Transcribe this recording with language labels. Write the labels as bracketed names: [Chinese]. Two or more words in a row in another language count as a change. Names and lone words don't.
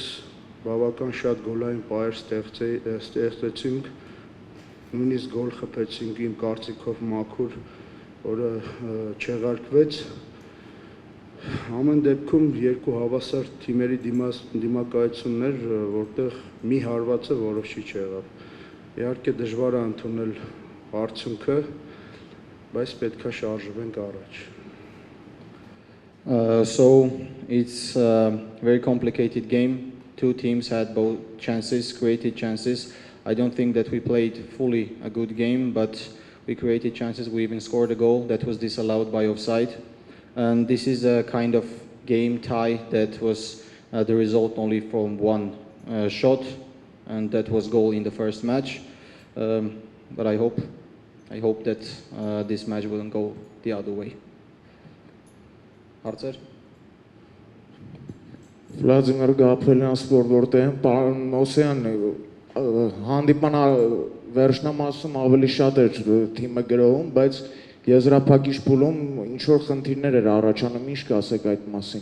[Armenian] բավական շատ գոլային պայեր ստեղծեցինք, նույնիսկ գոլ խփեցինք իմ կարծիքով մաքուր, որը չեղարկվեց։ Ամեն դեպքում երկու հավասար թիմերի դիմակայություններ, որտեղ մի հարվածը որոշիչ եղավ։ Իհարկե դժվար է ընդունել արդյունքը, բայց պետք է շարժվենք առաջ։ [English] So it's a very complicated game. Two teams had both chances, created chances. I don't think that we played fully a good game, but we created chances. We even scored a goal that was disallowed by offside. And this is a kind of game tie that was the result only from one shot, and that was goal in the first match. But I hope that this match wouldn't go the other way. [Armenian] Հարցեր։ Վլադիմիր Գաբրելյան սպորտ որտեղ պարոն Օսյան հանդիպան վերջնամասում ավելի շատ էր թիմը գրոհում, բայց եզրափակիչ փուլում ինչ որ խնդիրներ էր առաջանում, ինչ կասեք այդ մասին։